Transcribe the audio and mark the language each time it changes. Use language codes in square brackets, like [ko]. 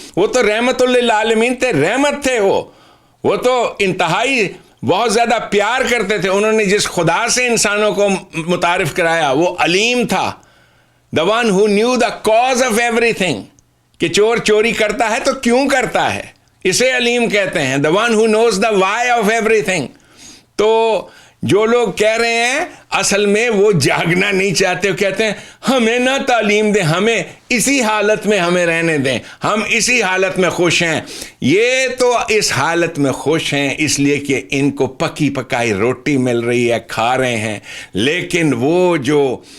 [ur] وہ تو رحمت للعالمین تھے, رحمت تھے, وہ تو انتہائی بہت زیادہ پیار کرتے تھے. انہوں نے جس خدا سے انسانوں کو متعارف کرایا وہ علیم تھا. [en] the one who knew the cause of everything, [ur] کہ چور چوری کرتا ہے تو کیوں کرتا ہے, اسے علیم کہتے ہیں. [en] the one who knows the why of everything. [ur] تو جو لوگ کہہ رہے ہیں اصل میں وہ جاگنا نہیں چاہتے, وہ کہتے ہیں ہمیں نہ تعلیم دیں, ہمیں اسی حالت میں ہمیں رہنے دیں, ہم اسی حالت میں خوش ہیں. یہ تو اس حالت میں خوش ہیں اس لیے کہ ان کو پکی پکائی روٹی مل رہی ہے, کھا رہے ہیں. لیکن وہ جو